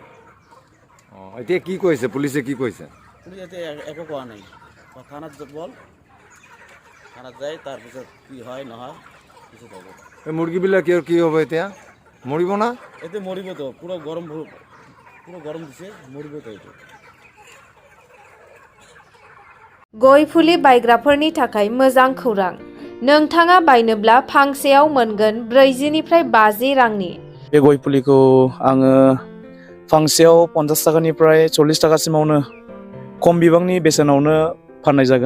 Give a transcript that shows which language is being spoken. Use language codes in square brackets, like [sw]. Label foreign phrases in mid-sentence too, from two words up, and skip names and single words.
[as] এতিয়া কি কৈছে পুলিচে? কি কৈছে? পুলিচ এতিয়া একো কোৱা নাই। থানাত বল, থানাত যায়, তাৰপিছত কি হয় নহয় পিছত হ'ব। এই মুৰ্গীবিলাক কি হ'ব এতিয়া? মৰিব না? এতিয়া মৰিবতো, পুরো গরম দিছে, মরিবতো এইটো। [brx] गय फुलि बायग्राफोरनि थाखाय मोजां खौरां। नोंथाङा बायनोब्ला फांसेयाव मोनगोन 40 निफ्राय 50 रांनि। बे गय फुलिखौ आङो फांसेयाव 50 टाकानिफ्राय 40 टाकासिमावनो खम बिबांनि बेसेनावनो फाननाय जागोन।